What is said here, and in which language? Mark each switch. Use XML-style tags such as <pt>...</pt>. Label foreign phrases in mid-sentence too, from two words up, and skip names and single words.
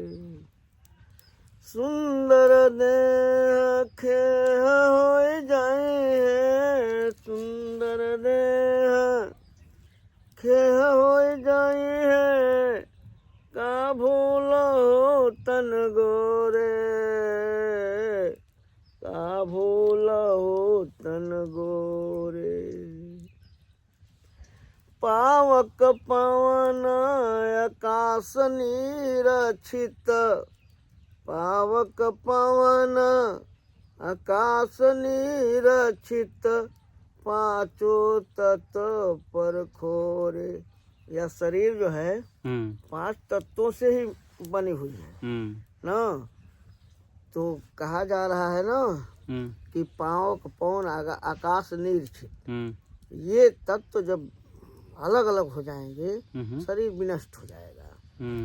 <hi>सुंदर देह खेह हो जाए सुंदर देह खेह हो जाए है का भूल हो तन गोरे का भूल हो तन गोरे पावक पवन आकाश निरक्षित पावक पवन आकाश निरक्षित पांचों तत्व पर खोरे। यह शरीर जो है 5 तत्वों से ही बनी हुई है ना। तो कहा जा रहा है ना कि पावक पवन आकाश निरक्षित ये तत्व जब अलग अलग हो जाएंगे शरीर विनष्ट हो जाएगा।</hi>